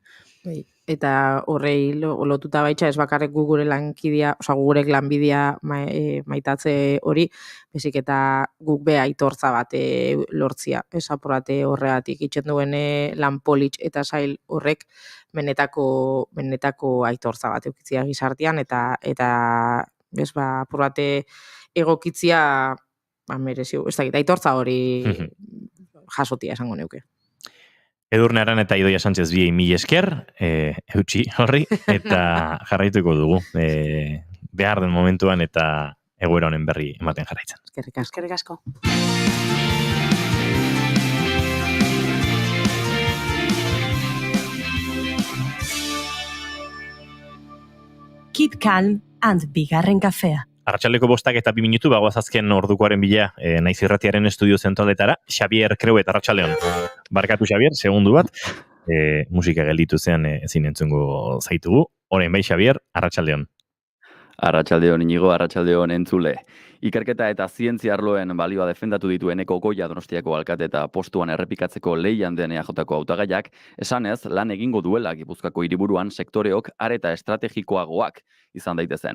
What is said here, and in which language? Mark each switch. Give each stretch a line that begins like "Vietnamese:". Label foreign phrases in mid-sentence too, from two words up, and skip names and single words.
Basque: Eta horrei lotuta baitxa ez bakarrik gure lankidea, gurek lanbidea maitatze hori, bezik eta guk be aitortza bat lortzia, esaporate horregatik itxen duen lan politx eta sail horrek benetako aitortza bat eukitzia gizartean eta apurate egokitzia merezio, ez dakit, aitortza hori jasotia esango neuke. Edurne Aran eta Idoia Sánchez biei mila esker, eutxi horri, eta jarraituko dugu, behar den momentuan eta egoera honen berri ematen jarraitzen. Eskerrik asko.
English: Keep calm and
Basque: bigarren kafea. Arratxaldeko 5 eta 2 minutu, bagoaz azken ordukoaren bila naiz irratiaren estudio zentraletara. Xabier Kreuet, arratsaldeon. Barkatu Xabier, segundu bat. Musika gelditu zean ezin entzungo zaitugu. Orain bai Xabier, arratsaldeon. Arratsaldeon Inigo, arratsaldeon entzule. Ikerketa eta zientzia arloen balioa defendatu ditu Eneko Goia Donostiako alkate eta postuan errepikatzeko lehian den EAJko hautagaiak, esanez lan egingo duela Gipuzkoako hiriburuan sektoreok areta estrategikoagoak izan daitezen.